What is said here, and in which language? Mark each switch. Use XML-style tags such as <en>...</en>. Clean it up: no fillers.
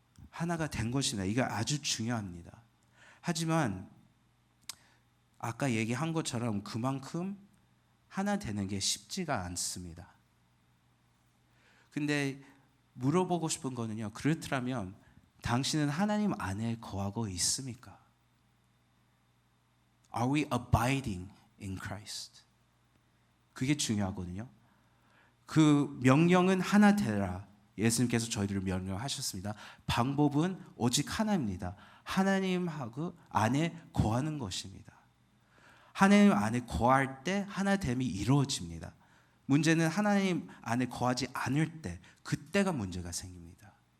<ko>하나가 된 것입니다. 이게 아주 중요합니다. 하지만 아까 얘기한 것처럼 그만큼 하나 되는 게 쉽지가 않습니다. 근데 물어보고 싶은 거는요. 그렇다면 당신은 하나님 안에 거하고 있습니까?</ko> <en>Are we abiding in Christ?</en> <ko>그게 중요하거든요. 그 명령은 하나 되라. 예수님께서 저희들을 명령하셨습니다. 방법은 오직 하나입니다. 하나님하고 안에 거하는 것입니다. 하나님 안에 거할 때 하나됨이 이루어집니다. 문제는 하나님 안에 거하지 않을 때 그때가 문제가 생깁니다.</ko>